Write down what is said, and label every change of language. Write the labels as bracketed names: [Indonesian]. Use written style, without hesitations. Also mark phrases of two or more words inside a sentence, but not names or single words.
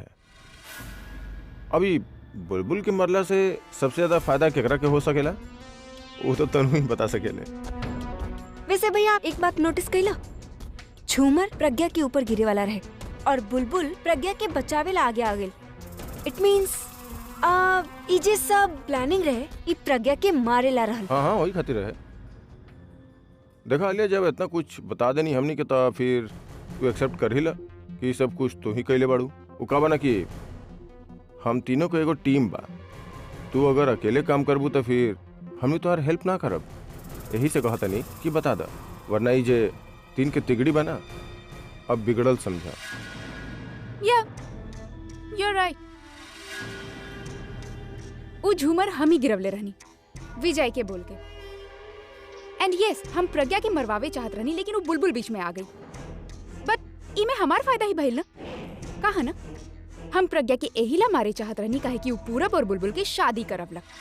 [Bhojpuri] अभी बुलबुल के मरला से सबसे ज्यादा फायदा केकरा के हो सकेला वो तो तनु ही बता सकेले। वैसे भैया एक बात नोटिस कइला, झूमर प्रज्ञा के ऊपर गिरे वाला रहे और बुलबुल प्रज्ञा के बचावे ला आगे आ गेल। [English] it means [Bhojpuri] ई जे सब प्लानिंग रहे ई प्रज्ञा के मारे ला रहल। हाँ वही खातिर रहे। देखा लिया जब इतना कुछ बता देनी हमनी के तो फिर तू एक्सेप्ट कर ही ला कि सब कुछ तू ही कैले बाड़ू। वो का बना कि हम तीनों को एगो टीम बा, तू अगर अकेले काम करबू तो फिर हमनी तोहार हेल्प ना करब। यही से कहता नहीं कि बता दा, वरना ई जे तीन के तिगड़ी बना अब बिगड़ल समझा। [English] या you're right. [Bhojpuri] वो झूमर हम ही गिरवले रहनी विजय के बोल के। [English] and yes, [Bhojpuri] हम प्रज्ञा के मरवावे चाहत रहनी, लेकिन वो बुलबुल बीच में आ गई। बट इमे हमार फायदा ही भइल ना, कहा ना हम प्रज्ञा के एहिला मारे चाहत रहनी काहे कि वो पूरब और बुलबुल की शादी करवलक।